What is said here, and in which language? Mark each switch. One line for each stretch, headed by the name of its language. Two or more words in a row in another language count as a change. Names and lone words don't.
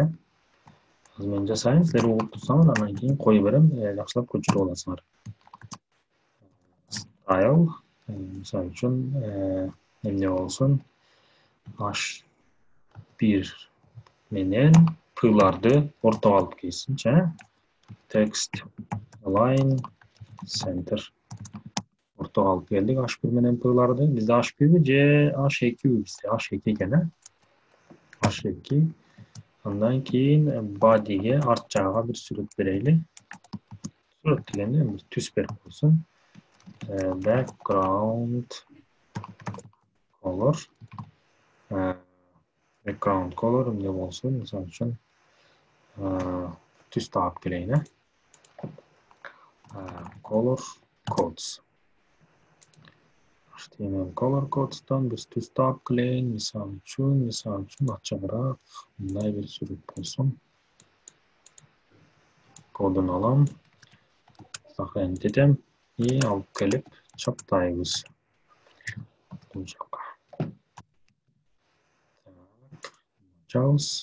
Kyrgyz: Азыр мен жасайын, силер угуп турсаңар, андан кийин кое берем, жакшылап көчүрүп аласыңар. Style, мисалы үчүн, эмне болсун? H1 менен пыларды ортого алып келсинчи,
English: Text, align, center.
Kyrgyz: Ортого алып келдик H1 менен пыларды. Бизде H1 же H2 бизде H2 экен, H2. Андан кийин body'ге арт жагга бир сүрөт берели. Сүрөт дегенде бир түс берип койсун.
English: Background color. Background color
Kyrgyz: эмне болсун? Мисалы үчүн түс таап келейин,
English: Color codes.
Kyrgyz: HTML
English: color codes'tan
Kyrgyz: биз түс таап келейин. Мисалы үчүн ачыгыраак мындай бир сүрөт болсун. Кодун алам, сохранить этем и алып келип чаптайбыз. Бул жакка. Ачабыз.